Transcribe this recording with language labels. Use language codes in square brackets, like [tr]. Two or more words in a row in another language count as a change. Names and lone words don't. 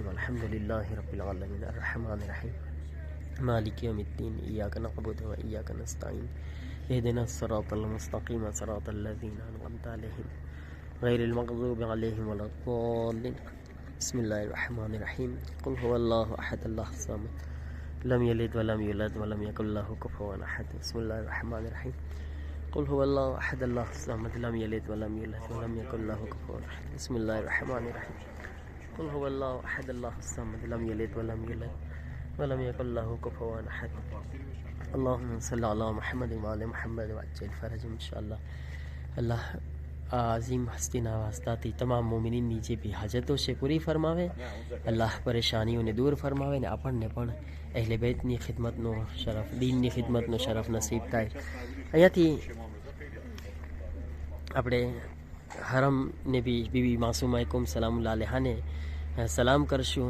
[ar] الحمد لله رب العالمين الرحمن الرحيم مالك يوم الدين إياك نعبد وإياك نستعين اهدنا الصراط المستقيم صراط الذين أنعمت عليهم غير المغضوب عليهم ولا الضالين. બિસ્મિલ્લાહિર્રહમાનિર્રહીમ. قل هو الله أحد الله الصمد لم يلد ولم يولد ولم يكن له كفوا أحد. بسم الله الرحمن الرحيم. قل هو الله أحد الله الصمد لم يلد ولم يولد ولم يكن له كفوا أحد. بسم الله الرحمن الرحيم. قل هو الله أحد الله الصمد لم يلد ولم يولد ولم يكن له كفوا أحد. اللهم صل على محمد وآل محمد وعجل فرجهم. إن شاء الله [gu] अल्लाह આ અઝીમ હસ્તીના વાસ્તાથી તમામ મોમિનીનની જે બી હાજતો છે પૂરી ફરમાવે, અલ્લાહ પરેશાનીઓને દૂર ફરમાવે ને આપણને પણ અહેલે બેતની ખિદમતનો શરફ, દીનની ખિદમતનો શરફ નસીબ થાય. અહીંયાથી આપણે હરમને બી બીબી માસુમા કુમ [ar] سلام الله عليها [gu] સલામ કરશું.